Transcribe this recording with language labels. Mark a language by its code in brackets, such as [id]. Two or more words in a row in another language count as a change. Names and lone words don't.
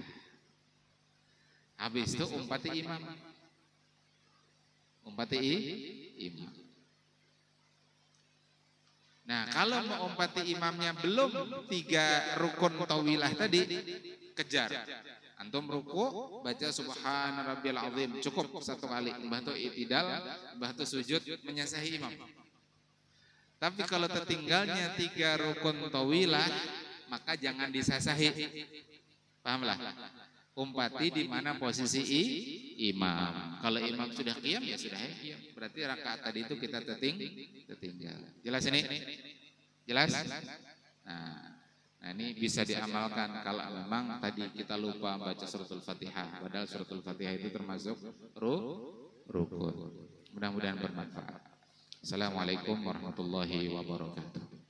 [bjn] Habis itu umpati imam, imam. Nah kalau mau umpati imamnya belum 3 [ar] أركان طويلة [bjn] tadi, kejar. [id] Antum ruku, baca [ar] سبحان ربي العظيم, [id] cukup 1 kali. [bjn] Mbah tu i'tidal, mbah tu sujud, menyasahi imam. Tapi kalau tertinggalnya 3 [ar] أركان طويلة, [bjn] maka jangan disasahi. Pahamlah? Umpati di mana posisi imam. [id] Kalau imam sudah qiyam ya sudah qiyam. Berarti rakaat tadi itu kita tertinggal. Jelas ini? Jelas? Nah ini bisa diamalkan kalau memang tadi kita lupa baca suratul Fatihah. Padahal suratul Fatihah itu termasuk rukun. Mudah-mudahan bermanfaat. [ar] السلام عليكم ورحمة الله وبركاته.